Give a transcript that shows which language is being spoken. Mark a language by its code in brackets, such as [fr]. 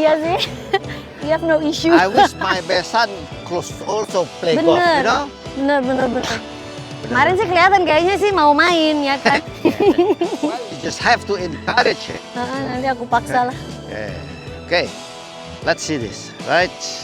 [id] iya sih, [en] you have no issue. I wish my besan close also play golf, you know? [id] Bener. Kemarin sih kelihatan kayaknya sih mau main ya kan. [en] Well, you just have to encourage it. [id] Nanti aku paksa lah. [en] Okay, let's see this, right?